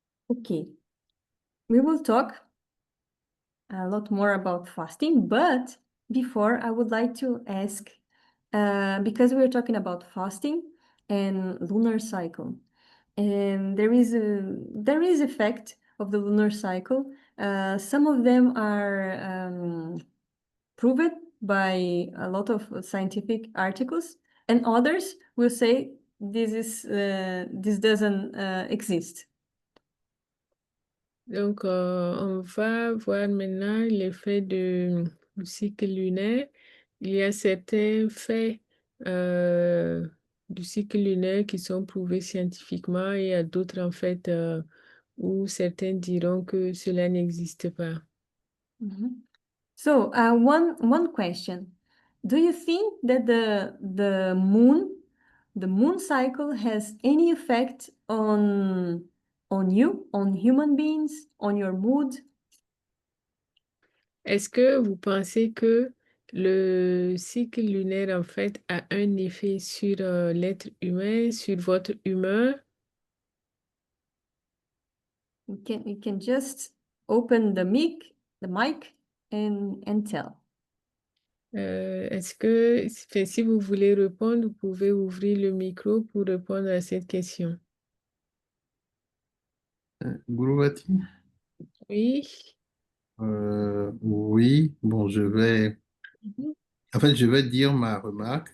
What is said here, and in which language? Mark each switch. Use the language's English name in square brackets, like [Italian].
[English] Okay, we will talk a lot more about fasting, but before I would like to ask, because we're talking about fasting and lunar cycle, and there is effect of the lunar cycle. Some of them are proven by a lot of scientific articles, and others will say this doesn't exist. [French] Donc, on va voir maintenant l'effet du cycle lunaire. Il y a certains faits du cycle lunaire qui sont prouvés scientifiquement et il y a d'autres, en fait, où certains diront que cela n'existe pas. [English] So, one question. Do you think that the moon cycle has any effect on you, on human beings, on your mood? [French] Est-ce que vous pensez que le cycle lunaire, en fait, a un effet sur l'être humain, sur votre humeur? [English] You can just open the mic and tell. [French] Est-ce que, enfin, si vous voulez répondre, vous pouvez ouvrir le micro pour répondre à cette question. Gourouati? Oui. Oui, bon, en fait, je vais dire ma remarque.